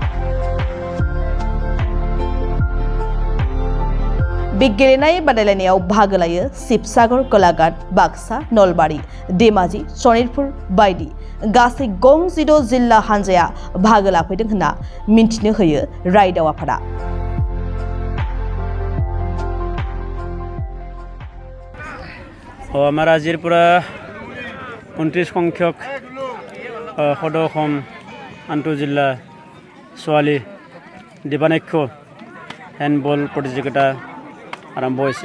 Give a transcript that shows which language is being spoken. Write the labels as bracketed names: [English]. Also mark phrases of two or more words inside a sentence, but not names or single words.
[Bodo] बे गेलेनाय बादायलायनायाव बाहागो लायो शिबसागर, गलाघाट, बाक्सा, नलबारि, धेमाजि, सनितपुर बायदि गासै 6 जिल्ला हानजाया बाहागो लाफैदों होनना मिन्थिनो होयो रायदाव आफादा। [Assamese] আমাৰ আজিৰ পৰা 29 সংখ্যক সদৌ আন্তঃজিলা ছোৱালী দিবানক্ষ হেণ্ডবল প্ৰতিযোগিতা আৰম্ভ হৈছে।